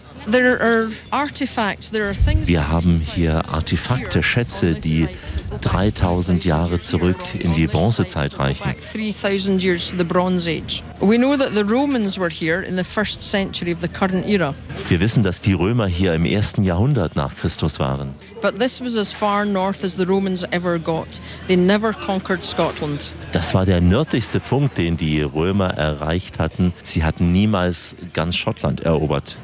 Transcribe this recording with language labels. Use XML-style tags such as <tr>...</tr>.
<de>Wir haben hier Artefakte, Schätze, die 3000 Jahre zurück in die Bronzezeit reichen. Wir wissen, dass die Römer hier im ersten Jahrhundert nach Christus waren.</de> <en>But this was as far north as the Romans ever got. They never conquered Scotland.</en> <de>Das war der nördlichste Punkt, den die Römer erreicht hatten. Sie hatten niemals ganz Schottland erobert.</de>